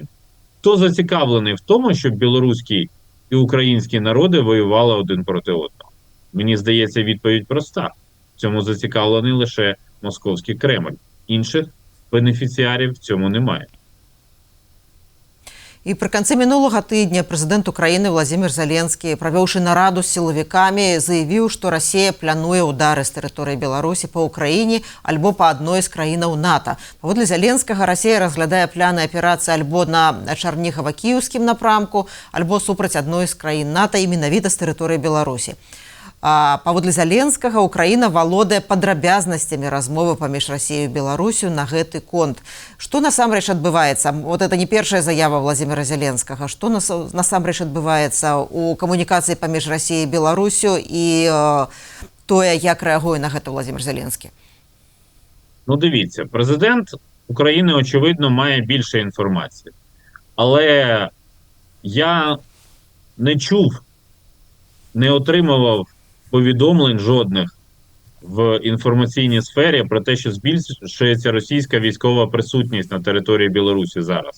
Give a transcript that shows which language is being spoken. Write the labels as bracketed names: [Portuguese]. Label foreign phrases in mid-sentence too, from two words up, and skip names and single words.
[Ukrainian] Хто зацікавлений в тому, щоб білоруські і українські народи воювали один проти одного? Мені здається, відповідь проста. В цьому зацікавлений лише московський Кремль. Інших бенефіціарів в цьому немає. [Belarusian] І пры канцы мінулага тыдня прэзідэнт Украіны Владзімір Зеленскі, правёўшы нараду з сілавікамі, заявіў, што Расія плануе ўдары з тэрыторыі Беларусі па Ўкраіне альбо па адной з краінаў НАТО. Паводле Зеленскага, Расія разглядае пляны аперацыі альбо на Чарнігава-Кіеўскім напрамку, альбо супраць адной з краін НАТО і менавіта з тэрыторыі Беларусі. Паводле Зеленскага, Украіна валодае падрабязнасцямі размовы паміж Расіяй і Беларусю на гэты конт. Што насамрэч адбываецца? [Russian] Вот это [Belarusian] не першая заява Владзіміра Зеленскага. Што насамрэч адбываецца у камунікацыі паміж Расіяй і Беларусю і тое, як рэагуе на гэта Владзімір Зеленскі? [Ukrainian] Ну, дивіться, президент України, очевидно, має більше інформації. Але я не чув, не отримував повідомлень жодних в інформаційній сфері про те, що збільшується російська військова присутність на території Білорусі зараз.